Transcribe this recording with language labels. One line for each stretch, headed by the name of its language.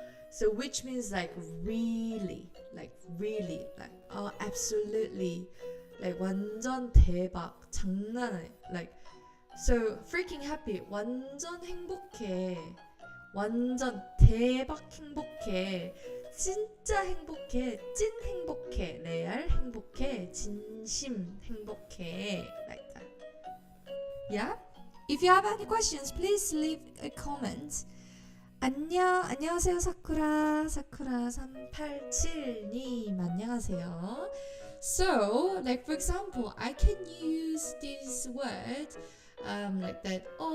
English: So which means like really, like absolutely, like
Korean: 완전 대박, 장난 아니야.
English: Like so freaking happy,
Korean: 완전 행복해, 완전 대박 행복해, 진짜 행복해, 찐 행복해, 레알 행복해, 진심 행복해.
English: Like that. Yeah? If you have any questions, please leave a comment.
Korean: 안녕하세요 사쿠라 387님 안녕하세요.
English: So, like for example, I can use this word like that.